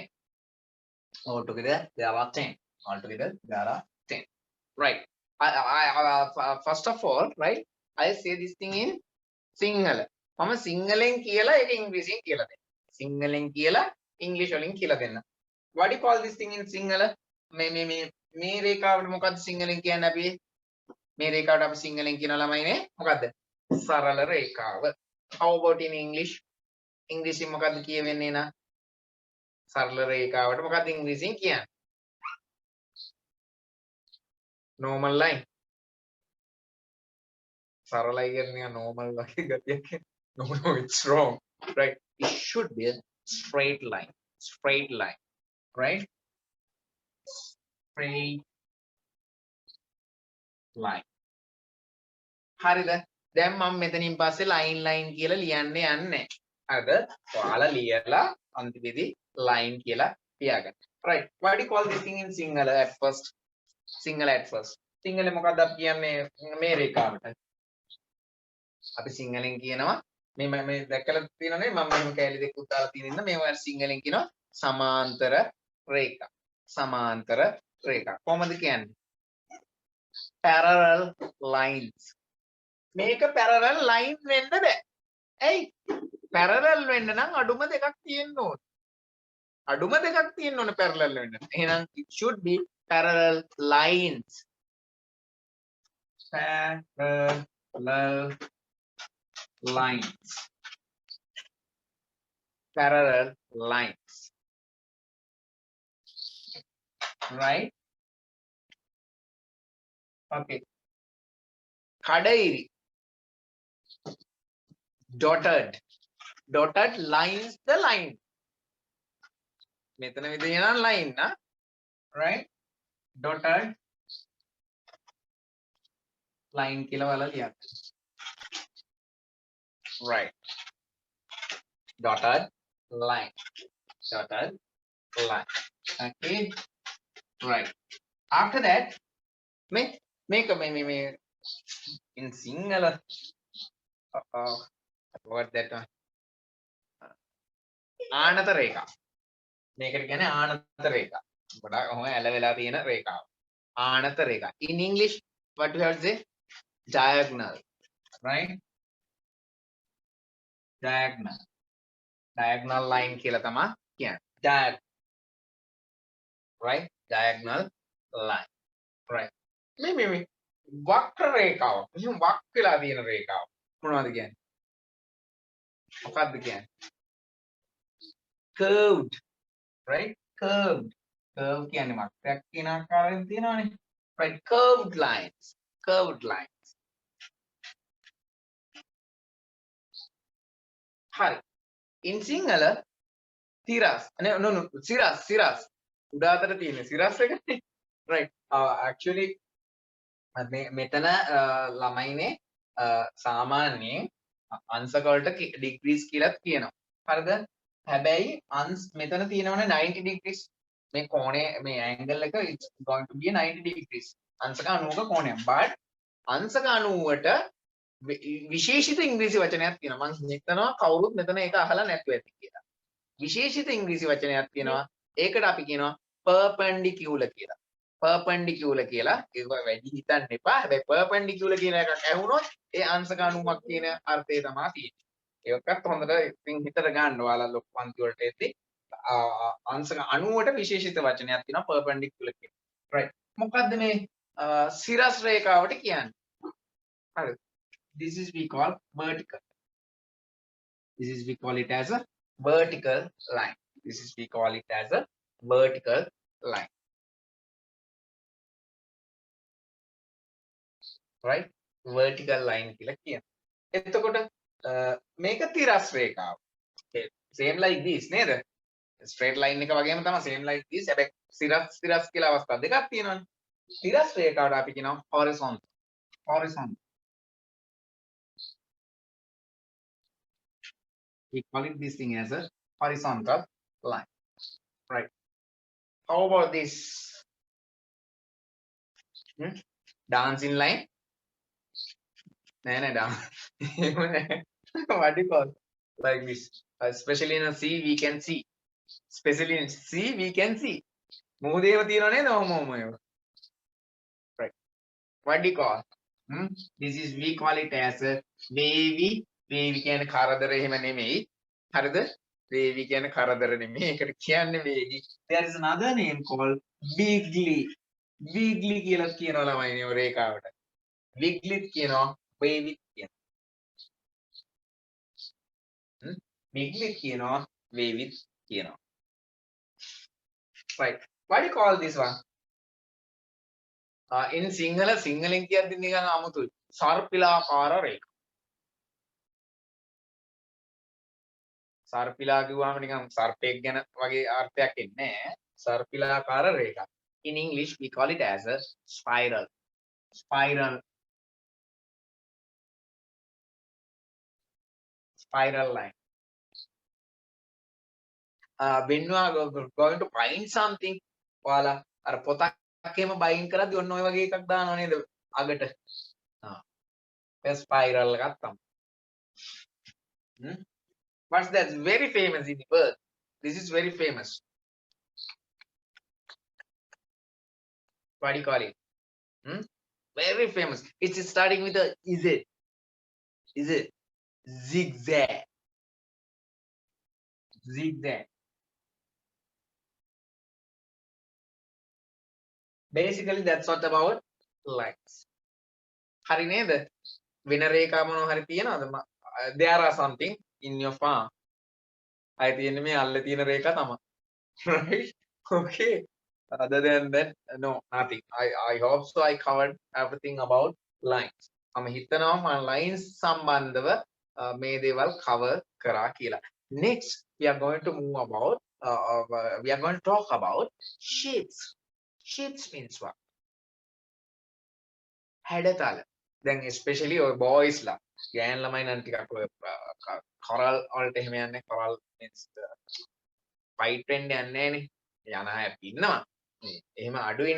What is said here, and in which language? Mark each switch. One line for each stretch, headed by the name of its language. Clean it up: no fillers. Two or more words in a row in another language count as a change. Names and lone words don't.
English: Altogether, there are 10. Altogether, there are 10. Right. First of all, right, I say this thing in Sinhala.
Sinhala: මම සිංහලෙන් කියලා ඒක ඉංග්‍රීසියෙන් කියලා දෙන්න. සිංහලෙන් කියලා ඉංග්‍රීසි වලින් කියලා දෙන්න.
English: What do you call this thing in Sinhala?
Sinhala: මේ රේඛාවට මොකද්ද සිංහලෙන් කියන්නේ අපි? මේ රේඛාවට අපි සිංහලෙන් කියන ළමයිනේ මොකද්ද? සරල රේඛාව.
English: How about in English?
Sinhala: ඉංග්‍රීසියෙන් මොකද්ද කියවෙන්නේ නා? සරල රේඛාවට මොකද්ද ඉංග්‍රීසියෙන් කියන්නේ?
English: Normal line.
Sinhala: සරලයි කියන්නේ normal වගේ ගතියක්.
English: No, it's wrong. Right? It should be a straight line. Straight line. Right? Straight line.
Sinhala: හරිද? දැන් මම මෙතනින් පස්සේ line කියලා ලියන්න යන්නේ. හරිද? ඔයාලා ලියලා අන්තිමේදී line කියලා තියාගන්න.
English: Right. What do you call this thing in Sinhala at first? Sinhala at first.
Sinhala: සිංහලෙන් මොකක්ද අපි කියන්නේ මේ රේඛාවට? අපි සිංහලෙන් කියනවා මේ දැක්කලා තියෙනනේ මම මෙහෙම කැලි දෙකක් දාලා තියෙන ඉන්න මේවා සිංහලෙන් කියනවා සමාන්තර රේඛා. සමාන්තර රේඛා. කොහොමද කියන්නේ?
English: parallel lines.
Sinhala: මේක
English: parallel line
Sinhala: වෙන්න බෑ. ඇයි? parallel වෙන්න නම් අඩුම දෙකක් තියෙන්න ඕන. අඩුම දෙකක් තියෙන්න ඕන parallel වෙන්න. එහෙනම්
English: it should be parallel lines. Parallel lines. Parallel lines. Right? Okay. Kadairi. Dotted. Dotted lines the line.
Sinhala: මෙතන විදිහට line නා.
English: Right? Dotted line
Sinhala: කියලා වල ලියන්න.
English: right, dotted line, dotted line. Okay, right. After that, make a me in Sinhala. What that one?
Sinhala: ආනත රේඛා. මේකට කියන්නේ ආනත රේඛා. ගොඩාක් ඔහොම ඇල වෙලා තියෙන රේඛාව. ආනත රේඛා.
English: In English, what do you have to say? Diagonal, right? Diagonal. Diagonal line
Sinhala: කියලා තමයි කියන්නේ.
English: Diagonal, right? Diagonal line, right?
Sinhala: මේ වක්‍ර රේඛාව. මෙහෙම වක් වෙලා තියෙන රේඛාව. මොනවද කියන්නේ? මොකක්ද කියන්නේ?
English: Curved, right? Curved.
Sinhala: Curve කියන්නේ වක්‍රයක් කියන ආකාරයෙන් තියෙනවානේ.
English: Right? Curved lines. Curved lines.
Sinhala: හරි.
English: In Sinhala, තිරස්. No, සිරස්.
Sinhala: උඩ අතට තියෙන සිරස් එකනේ. Right. Actually මෙතන ළමයිනේ සාමාන්‍යයෙන් අංශක වලට degrees කියලාත් කියනවා. හරිද? හැබැයි මෙතන තියෙනවනේ 90 degrees. මේ කෝණය මේ
English: angle එක it's going to be 90 degrees.
Sinhala: අංශක 90ක කෝණයක්. but අංශක 90ට විශේෂිත ඉංග්‍රීසි වචනයක් තියෙනවා. මම හිතනවා කවුරුත් මෙතන ඒක අහලා නැතුව ඇති කියලා. විශේෂිත ඉංග්‍රීසි වචනයක් තියෙනවා. ඒකට අපි කියනවා perpendicular කියලා. perpendicular කියලා. ඒක වැඩි හිතන්න එපා. හැබැයි perpendicular කියන එකක් ඇහුනොත් ඒ අංශක 90ක් කියන අර්ථය තමයි තියෙන්නේ. ඒකත් හොඳට ඉතින් හිතට ගන්න ඔයාලා ලොකු පන්ති වලට එද්දී අංශක 90ට විශේෂිත වචනයක් තියෙනවා perpendicular කියලා. right. මොකද්ද මේ සිරස් රේඛාවට කියන්නේ? හරි.
English: This is we call vertical. This is we call it as a vertical line. This is we call it as a vertical line. Right? Vertical line
Sinhala: කියලා කියනවා. එතකොට මේක තිරස් රේඛාව.
English: Okay. Same like this නේද? Straight line
Sinhala: එක වගේම තමයි
English: same like this.
Sinhala: හැබැයි සිරස් කියලා අවස්ථා දෙකක් තියෙනවානේ. තිරස් රේඛාවට අපි කියනවා
English: horizontal. Horizontal. We call it this thing as a horizontal line. Right. How about this? Dancing line? No, dance. What do you call? Like this. Especially in a sea, we can see. Especially in sea, we can see.
Sinhala: Muhdeva තියෙනවා නේද? ඔහොම.
English: Right. What do you call? This is we call it as a wavy.
Sinhala: Wavy කියන්නේ කරදර එහෙම නෙමෙයි. හරිද? Wavy කියන්නේ කරදර නෙමෙයි. ඒකට කියන්නේ wavy. There is another name called wiggly. Wiggly කියලා කියනවා ළමයිනේ ඔය රේඛාවට. Wiggly කියනවා wavy කියනවා. Wiggly කියනවා wavy කියනවා.
English: Right. What do you call this one?
Sinhala: In සිංහලෙන් කියද්දි නිකන් අමුතුයි. සර්පිලාකාර රේඛා. සර්පිලා කිව්වම නිකන් සර්පෙක් ගැන වගේ අර්ථයක් එන්නේ නැහැ. සර්පිලාකාර රේඛා.
English: In English we call it as a spiral. Spiral line. When you are going to find something,
Sinhala: ඔයාලා අර පොතක් එහෙම බයින් කරද්දි ඔන්න ඔය වගේ එකක් දානවා නේද අගට. ඒ ස්පයිරල් එකක් තමයි.
English: What's that? Very famous in the world. This is very famous. What do you call it? Very famous. It's starting with a is it zigzag. Zigzag. Basically that's what about lines.
Sinhala: හරි නේද? වෙන රේඛා මොනවා හරි තියනවද?
English: There are something in your farm.
Sinhala: අය තියෙන්නේ මේ අල්ල තියෙන රේඛා තමයි.
English: Right? Okay. Other than that, no, nothing. I hope so I covered everything about lines.
Sinhala: මම හිතනවා මම lines සම්බන්ධව මේ දේවල් cover කරා කියලා.
English: Next, we are going to move about we are going to talk about shapes. Shapes means what? හැඩතල.
Sinhala: Then especially boys la ගෑන් ළමයි නම් ටිකක් ඔය කොරල් වලට එහෙම යන්නේ කොරල් means ෆයිට් වෙන්න යන්නේ නැහනේ යන අය ඉන්නවා මේ එහෙම අඩුයිනේ